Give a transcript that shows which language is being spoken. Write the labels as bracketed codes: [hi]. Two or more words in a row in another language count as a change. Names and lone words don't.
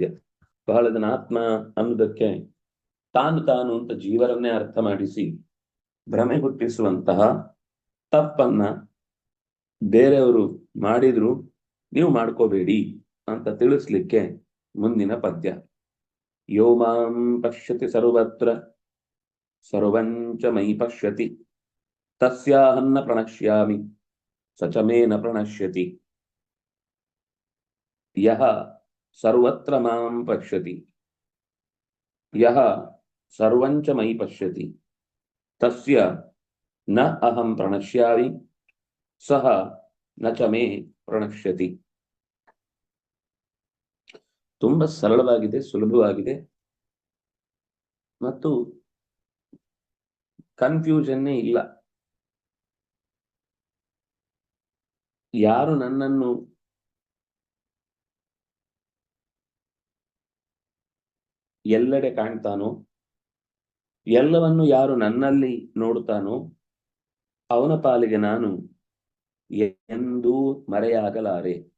[kn] ಬಹಳ ಜನ ಆತ್ಮ ಅನ್ನೋದಕ್ಕೆ ತಾನು ಅಂತ ಜೀವರನ್ನೇ ಅರ್ಥ ಮಾಡಿಸಿ ಭ್ರಮೆ ಹುಟ್ಟಿಸುವಂತಹ ತಪ್ಪನ್ನ ಬೇರೆಯವರು ಮಾಡಿದ್ರು ನೀವು ಮಾಡ್ಕೋಬೇಡಿ ಅಂತ ತಿಳಿಸ್ಲಿಕ್ಕೆ ಮುಂದಿನ ಪದ್ಯ. [sa] ಯೋ ಮಾಂ ಪಶ್ಯತಿ ಸರ್ವತ್ರ ಸರ್ವಂಚ ಮಯಿ ಪಶ್ಯತಿ ತಸ್ಯಾಹನ್ನ ಪ್ರಣಶ್ಯಾಮಿ ಸ ಚ ಮೇ ನ ಪ್ರಣಶ್ಯತಿ. ಯಹ ಸರ್ವತ್ರ ಮಾಂ ಪಶ್ಯತಿ ಯಹ ಸರ್ವಂಚ ಮಯಿ ಪಶ್ಯತಿ ತಸ್ಯ ನ ಅಹಂ ಪ್ರಣಶ್ಯಾಮಿ ಸಹ ನ ಚ ಮೇ ಪ್ರಣಶ್ಯತಿ. [kn] ತುಂಬಾ ಸರಳವಾಗಿದೆ, ಸುಲಭವಾಗಿದೆ ಮತ್ತು ಕನ್ಫ್ಯೂಷನ್ನೇ ಇಲ್ಲ. ಯಾರು ನನ್ನನ್ನು ಎಲ್ಲೆಡೆ ಕಾಣ್ತಾನೋ, ಎಲ್ಲವನ್ನು ಯಾರು ನನ್ನಲ್ಲಿ ನೋಡುತ್ತಾನೋ ಅವನ ಪಾಲಿಗೆ ನಾನು ಎಂದೂ ಮರೆಯಾಗಲಾರೆ.